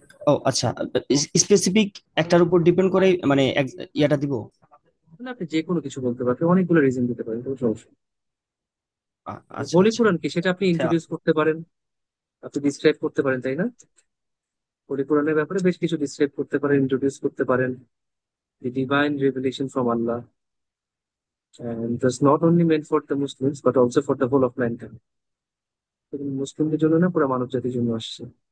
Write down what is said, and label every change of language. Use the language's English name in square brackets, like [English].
[Bangla] ও আচ্ছা, স্পেসিফিক একটার উপর ডিপেন্ড করে মানে ইয়াটা দিব। মানে আপনি যে কোনো কিছু বলতে পারেন, অনেকগুলো রিজন দিতে পারেন, কোনো সমস্যা নেই। আচ্ছা হোলি আচ্ছা কোরআন কি সেটা আপনি আচ্ছা। ইন্ট্রোডিউস করতে পারেন, আপনি ডিসক্রাইব করতে পারেন, তাই না? হোলি কোরআনের ব্যাপারে বেশ কিছু ডিসক্রাইব করতে পারেন, ইন্ট্রোডিউস করতে পারেন। [English] The divine revelation from Allah, and it was not only meant for the Muslims but also for the whole of mankind। [Bangla] মুসলিমদের জন্য না, পুরো মানব জাতির জন্য আসছে।